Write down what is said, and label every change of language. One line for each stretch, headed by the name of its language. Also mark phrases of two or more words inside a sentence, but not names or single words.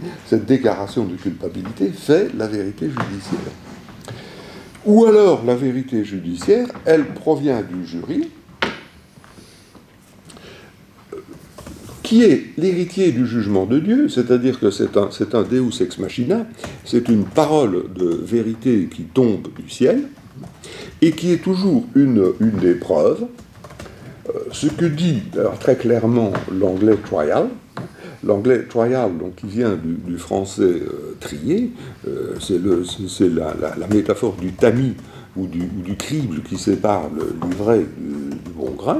French: Cette déclaration de culpabilité fait la vérité judiciaire. Ou alors la vérité judiciaire, elle provient du jury, qui est l'héritier du jugement de Dieu, c'est-à-dire que c'est un
Latin: Deus ex machina,
French: c'est une parole de vérité qui tombe du ciel, et qui est toujours une des preuves. Ce que dit alors, très clairement l'anglais trial, donc, qui vient du français trier, c'est la métaphore du tamis ou du crible qui sépare l'ivraie du bon grain.